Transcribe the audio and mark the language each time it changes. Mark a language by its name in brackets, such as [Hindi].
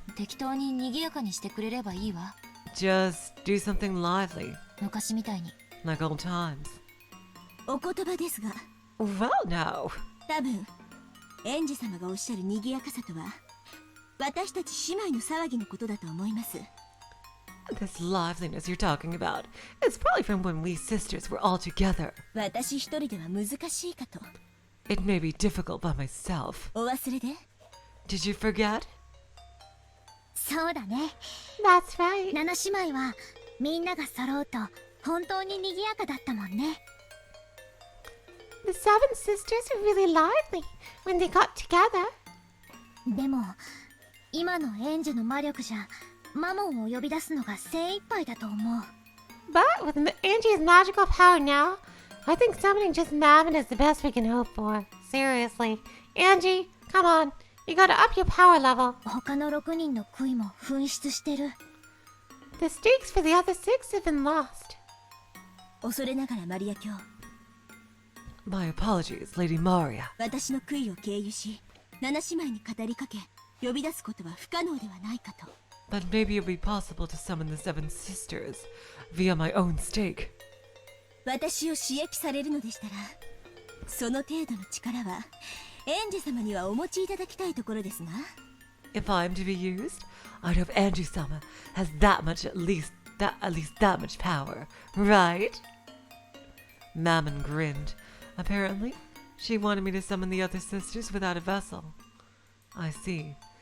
[Japanese] 適当に賑やかにしてくれればいいわ。 [English] Just do something lively, [Japanese] 昔みたいに。 [English] like old times. [Japanese] お言葉ですが、 [English] Well, no. [Japanese] 多分、エンジ様がおっしゃる賑やかさとは、私たち姉妹の騒ぎのことだと思います。 [English] This liveliness you're talking about is probably from when we sisters were all together. [Japanese] 私一人では難しいかと。 [English] It may be difficult by myself. [Japanese] お忘れで？ [English] Did you forget? [Japanese] そうだね。 [English] That's right. [Japanese] 7姉妹はみんなが揃うと本当に賑やかだったもんね。 [English] The seven sisters were really lively when they got together. [Japanese] でも今のエンジェの魔力じゃマモンを呼び出すのが精一杯だと思う。 [English] But with Angie's magical power now, I think summoning just Mammon is the best we can hope for. Seriously. Angie, come on. You gotta up your power level. [Japanese] 他の6人の悔いも紛失してる。 [English] The stakes for the other six have been lost. [Japanese] 恐れながらマリア卿、 [English] My apologies, Lady Maria. [Japanese] 私の悔いを経由し7姉妹に語りかけ呼び出すことは不可能ではないかと。 [English] But maybe it would be possible to summon the seven sisters via my own stake. [Japanese] 私を刺激されるのでしたら、その程度の力はエンジェ様にはお持ちいただきたいところですが。 [English] If I'm to be used, I'd hope Angie-sama has that much at least that much power, right? Mammon grinned. Apparently, she wanted me to summon the other sisters without a vessel. I see.